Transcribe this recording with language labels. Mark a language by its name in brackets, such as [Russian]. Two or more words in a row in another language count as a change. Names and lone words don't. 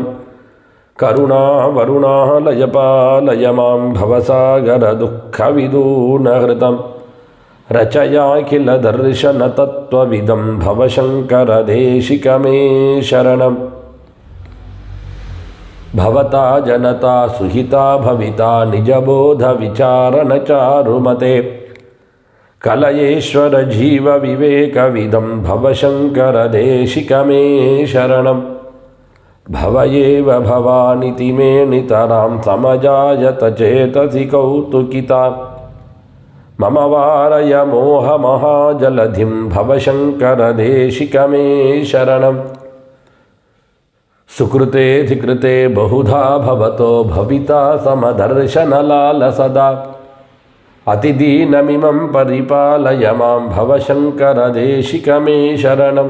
[Sanskrit] करुणा वरुणालयपालय मां भवसागर दुःखविदूनहृदं रचयाखिल दर्शन तत्त्वविदं भवशङ्कर देशिकमे शरणम्. भवता जनता सुहिता भविता निजबोध विचारण चारुमते कलयेश्वर जीव विवेकविदं भवशङ्कर देशिकमे शरणम्. भवयेव भवानिति मे नितरां समजायत चेतसि कौतुकिता मम वारय मोहमहाजलधिं भवशङ्करदेशिकमे शरणं। सुकृतेऽधिकृते बहुधा भवतो भविता समदर्शनलालसदा अतिदीनमिमं परिपालय मां भवशङ्करदेशिकमे शरणं।